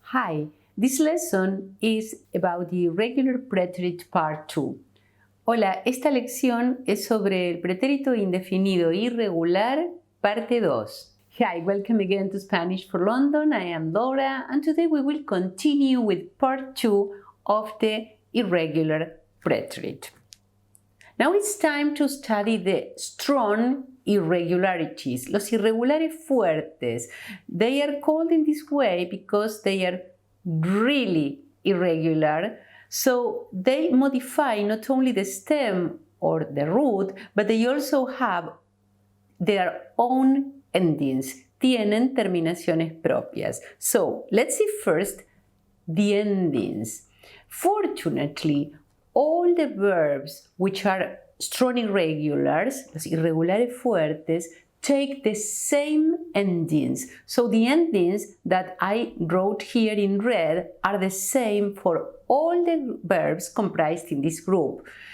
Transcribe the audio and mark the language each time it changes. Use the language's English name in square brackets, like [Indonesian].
[English] Hi, this lesson is about the irregular preterite part 2. [Spanish] Hola, esta lección es sobre el pretérito indefinido irregular, parte 2. [English] Hi, welcome again to Spanish for London. I am Laura, and today we will continue with part 2 of the irregular preterite. Now it's time to study the strong irregularities, [Spanish] los irregulares fuertes. [English] They are called in this way because they are really irregular. So they modify not only the stem or the root, but they also have their own endings. [Spanish] Tienen terminaciones propias. [English] So let's see first the endings. Fortunately, all the verbs which are strong irregulars, [Spanish] los irregulares fuertes, [English] take the same endings. So the endings that I wrote here in red are the same for all the verbs comprised in this group.